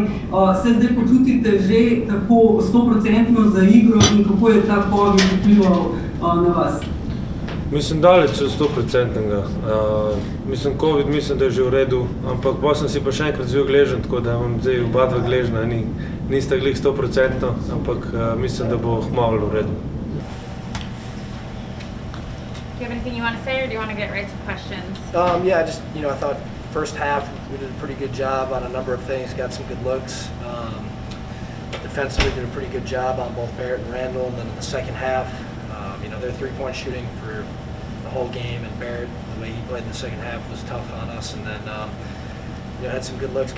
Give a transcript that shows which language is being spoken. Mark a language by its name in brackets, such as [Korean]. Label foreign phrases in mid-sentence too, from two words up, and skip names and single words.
[Slovenian] Se zdaj počutite že tako 100% za igro in kako je ta covid vplival na vas? Mislim, daleč od 100%. Covid mislim, da je že v redu, ampak pa sem si pa še enkrat vzel gležen, tako da imam zdaj oba dva gležna, nista glih 100%, ampak mislim, da bo hmalo v redu. [English] Do you have anything you want to say, or do you want to get right to questions? Yeah, just, I thought first half we did a pretty good job on a number of things, got some good looks. Defensively did a pretty good job on both Barrett and Randall, and then in the second half, their three-point shooting for the whole game, and Barrett, the way he played in the second half was tough on us, and then, had some good looks.